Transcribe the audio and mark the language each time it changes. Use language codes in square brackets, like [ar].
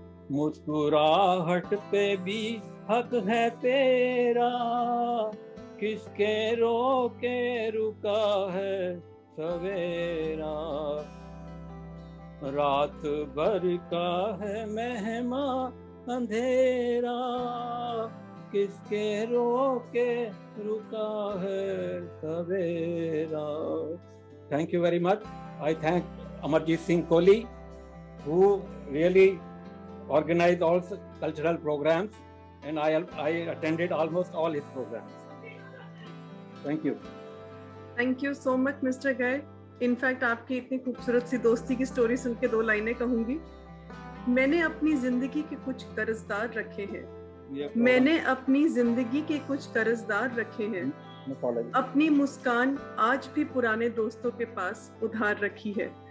[hi] मुस्कुराहट पे भी हक है तेरा, किसके रोके रुका है सवेरा। रात भर का है मेहमा अंधेरा, किसके रोके रुका है सवेरा। [en] Thank you very much. I thank Amarjeet Singh Kohli, who really organized all cultural programs, and I attended almost all his programs. Thank you. Thank you so much, Mr. [hi] Gai. In fact आपकी इतनी खूबसूरत सी दोस्ती की story सुन के 2 लाइनें कहूंगी। मैंने अपनी जिंदगी के कुछ कर्जदार रखे हैं, मैंने अपनी जिंदगी के कुछ कर्जदार रखे हैं, अपनी मुस्कान आज भी पुराने दोस्तों के पास उधार रखी है।